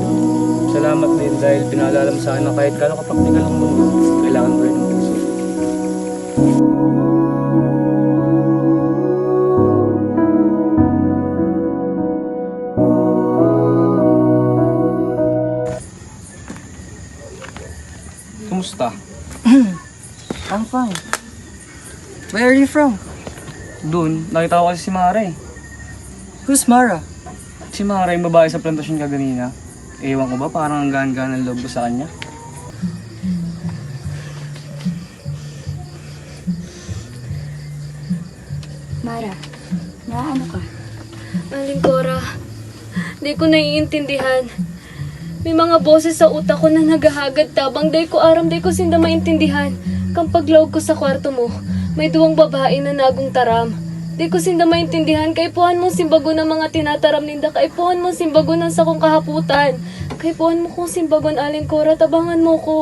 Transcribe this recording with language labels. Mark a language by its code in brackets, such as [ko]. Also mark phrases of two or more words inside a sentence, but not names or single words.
[tl] Salamat din dahil pinaalala mo sa akin na kahit kano kapaktikal ang mundo, kailangan ko rin ng puso. Kumusta? [en] I'm fine. Where are you from? [tl] Doon, nakita ko kasi si Mara eh. [en] Who's Mara? [tl] Si Mara yung babae sa plantasyon kaganina. Ewan ko ba, parang ang gaan-gaan ng loob ko sa kanya. Mara, naano ka? Aling Cora, di ko naiintindihan. [bik] May mga boses sa utak ko na naghahagad tabang day ko aram day ko sinda maintindihan. Kang paglawag ko sa kwarto mo, may duwang babae na nagong taram. Di ko sinda maintindihan, kaipuhan mong simbago ng mga tinataram ninda, kaipuhan mong simbago ng sakong kahaputan. Kaipuhan mo kong simbagon, Aling Cora, tabangan mo ko.